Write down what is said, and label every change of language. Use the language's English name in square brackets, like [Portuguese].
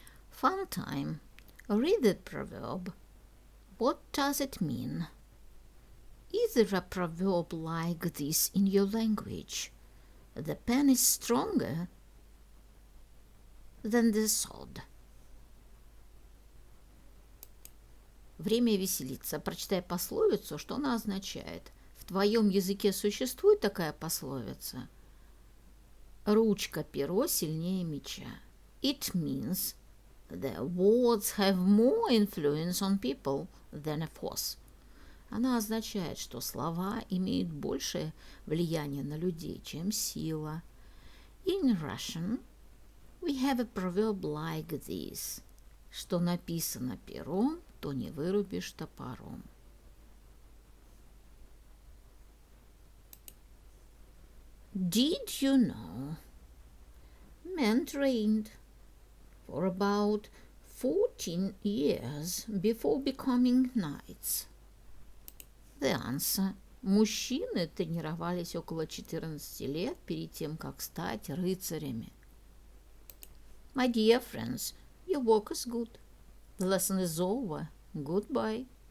[English] Fun time. Read the proverb. What does it mean? Is there a proverb like this in your language? The pen is stronger than the sword. [Russian] Время веселиться. Прочитай пословицу, что она означает. В твоем языке существует такая пословица? Ручка перо сильнее меча. [English] It means the words have more influence on people than a force. [Russian] Она означает, что слова имеют большее влияние на людей, чем сила. [English] In Russian, we have a proverb like this. [Russian] Что написано пером, то не вырубишь топором. [English] Did you know? Men trained for about 14 years before becoming knights. The answer. [Russian] Мужчины тренировались около 14 лет перед тем, как стать рыцарями. [English] My dear friends, your work is good. The lesson is over. Goodbye.